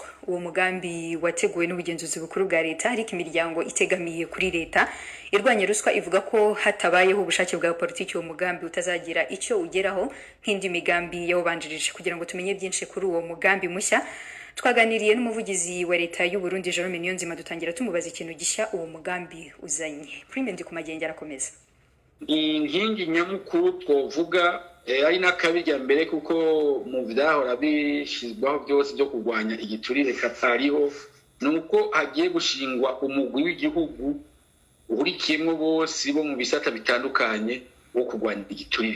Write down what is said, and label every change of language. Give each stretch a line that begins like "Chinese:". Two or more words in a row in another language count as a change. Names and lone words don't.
Kinyarwanda: Uwo mugambi wateguwe n'ubugenzuzi bukuru bwa leta ariko imiryango itegamiye kuri leta irwanya ruswa ivuga ko hatabayeho ubushake bwa politiki uwo mugambi utazagira icyo ugeraho nk'indi migambi yawubanjirije. Kugira ngo tumenye byinshi kuri uwo mugambi mushya twaganiriye n'umuvugizi wa leta y'u Burundi Jerome Niyonzima dutangira tumubaza ikintu gishya uwo mugambi uzanye. Prime Ndikumagenge arakomeza.
Rundi: Inkingi nyamukuru twovuga ari n'akabirya mbere kuko mu vyahora bishizwaho byose byo kurwanya igiturire katariho nuko hagiye gushingwa umugwi w'igihugu urikiyemwo bose bo mu bisata bitandukanye wo kurwanya igiturire.